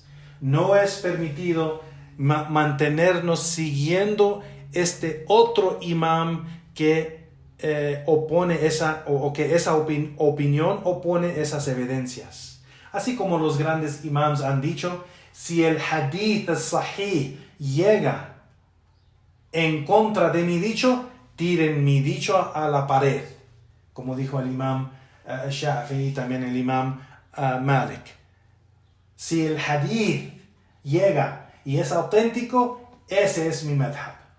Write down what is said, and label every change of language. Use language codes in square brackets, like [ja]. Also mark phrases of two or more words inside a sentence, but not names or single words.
[es] No es permitido mantenernos siguiendo este otro imam que opone esa, o que esa opinión opone esas evidencias. Así como los grandes imams han dicho, si el [ar] حديث صحيح [es] llega en contra de mi dicho, tiren mi dicho a la pared. Como dijo el imam Shafi'i y también el imam Malik. Si el hadith llega y es auténtico, ese es mi madhab.